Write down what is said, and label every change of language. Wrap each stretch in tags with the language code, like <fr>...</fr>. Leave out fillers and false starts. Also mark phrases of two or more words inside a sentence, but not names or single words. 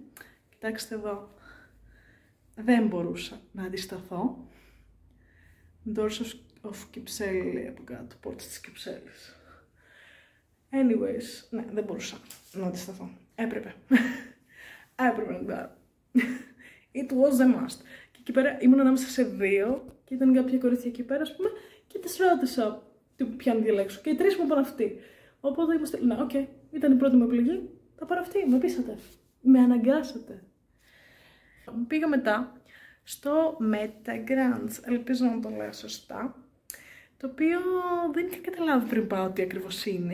<el>Κοιτάξτε εδώ, δεν μπορούσα να αντισταθώ. Doors of Κυψέλη λέει από κάτω, πόρτες της Κυψέλης. Anyways, ναι, δεν μπορούσα να αντισταθώ. Έπρεπε να την πάρω.</el> <en>It was a must.</en> <el>Και εκεί πέρα ήμουν ανάμεσα σε δύο και ήταν κάποια κορίτσια εκεί πέρα, ας πούμε, και τις ρώτησα ποια να διαλέξω. Και οι τρεις μου είπαν αυτή. Οπότε είμαστε, ναι, οκ, ήταν η πρώτη μου επιλογή. Θα πάρω αυτή, με πείσατε. Με αναγκάσατε. Πήγα μετά στο Metagrants, ελπίζω να το λέω σωστά, το οποίο δεν είχα καταλάβει πριν πάω τι ακριβώς είναι.</el>